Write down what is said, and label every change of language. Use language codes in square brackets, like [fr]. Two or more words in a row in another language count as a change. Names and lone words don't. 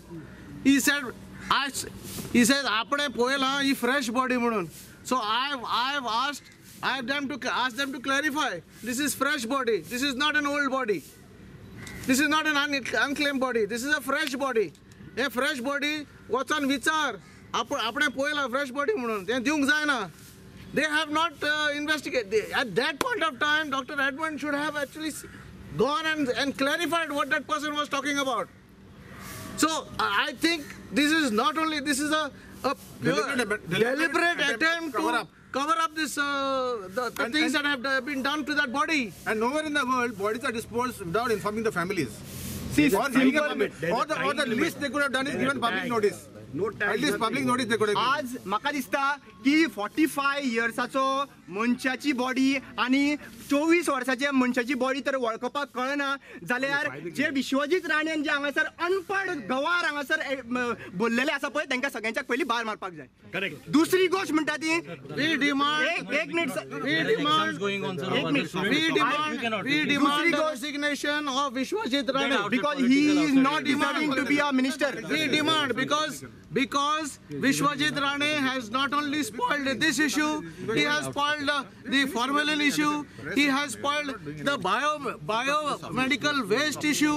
[en] He said, [kok] "Apne poel ha ye fresh body munun." [en] So I've asked them to clarify. This is fresh body. This is not an old body. This is not an unclaimed body. This is a fresh body. A fresh body, what's on vichar? [kok] Apne poila [en] fresh body [kok] म्हणून ते दिवंक जायना. [en] They have not investigated. At that point of time, Dr. Edmund should have actually gone and clarified what that person was talking about. So I think this is not only, this is a deliberate attempt to cover up this the things that have been done to that body. And nowhere in the world bodies are disposed without informing the families. See, or the least they could have done is given public notice. At least public notice they could have given. [kok] आज म्हाका दिसता की 45 इयर्साचो मनशाची बॉडी आणि 24 वर्साच्या मनशाची बॉडी तर वळखपाक कळना जाल्यार जे विश्वजीत राणेन जे हांगासर अनपढ गवार हांगासर बोललेले आसा पळय तांकां सगळ्यांच्याक पयलीं भायर मारपाक जाय. करेक्ट. दुसरी गोष्ट म्हणटा ती [en] We demand the resignation of Vishwajit Rane because he is not deserving to be a minister. We demand because Vishwajit Rane has not only spoiled this issue, he has spoiled the formalin issue, he has spoiled the biomedical waste issue,